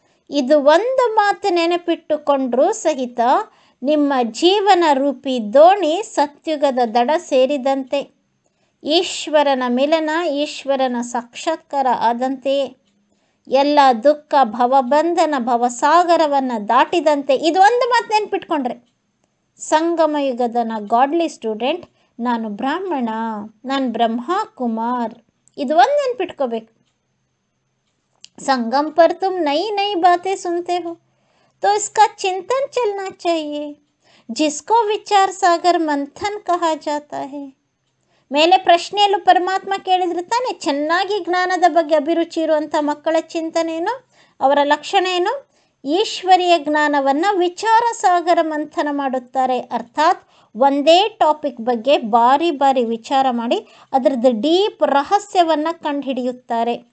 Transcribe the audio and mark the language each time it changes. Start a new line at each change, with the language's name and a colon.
Kannada: ಇದು ಒಂದು ಮಾತು ನೆನಪಿಟ್ಟುಕೊಂಡ್ರೂ ಸಹಿತ ನಿಮ್ಮ ಜೀವನ ರೂಪಿ ದೋಣಿ ಸತ್ಯುಗದ ದಡ ಸೇರಿದಂತೆ, ಈಶ್ವರನ ಮಿಲನ, ಈಶ್ವರನ ಸಾಕ್ಷಾತ್ಕಾರ ಆದಂತೆಯೇ, ಎಲ್ಲ ದುಃಖ ಭವಬಂಧನ ಭವಸಾಗರವನ್ನು ದಾಟಿದಂತೆ. ಇದು ಒಂದು ಮಾತು ನೆನಪಿಟ್ಕೊಂಡ್ರೆ ಸಂಗಮ ಯುಗದ ಗಾಡ್ಲಿ ಸ್ಟೂಡೆಂಟ್, ನಾನು ಬ್ರಾಹ್ಮಣ, ನಾನು ಬ್ರಹ್ಮ ಕುಮಾರ್, ಇದು ಒಂದು ನೆನಪಿಟ್ಕೋಬೇಕು.
Hindi: संगम पर तुम नई नई बातें सुनते हो तो इसका चिंतन चलना चाहिए, जिसको विचार सागर मंथन कहा जाता है.
Kannada: ಮೇಲೆ ಪ್ರಶ್ನೆಯಲ್ಲೂ ಪರಮಾತ್ಮ ಕೇಳಿದ್ರೆ ತಾನೆ, ಚೆನ್ನಾಗಿ ಜ್ಞಾನದ ಬಗ್ಗೆ ಅಭಿರುಚಿ ಇರುವಂಥ ಮಕ್ಕಳ ಚಿಂತನೆ ಏನು, ಅವರ ಲಕ್ಷಣ ಏನು? ಈಶ್ವರೀಯ ಜ್ಞಾನವನ್ನು ವಿಚಾರ ಸಾಗರ ಮಂಥನ ಮಾಡುತ್ತಾರೆ. ಅರ್ಥಾತ್ ಒಂದೇ ಟಾಪಿಕ್ ಬಗ್ಗೆ ಬಾರಿ ಬಾರಿ ವಿಚಾರ ಮಾಡಿ ಅದರದ್ದು ಡೀಪ್ ರಹಸ್ಯವನ್ನು ಕಂಡುಹಿಡಿಯುತ್ತಾರೆ.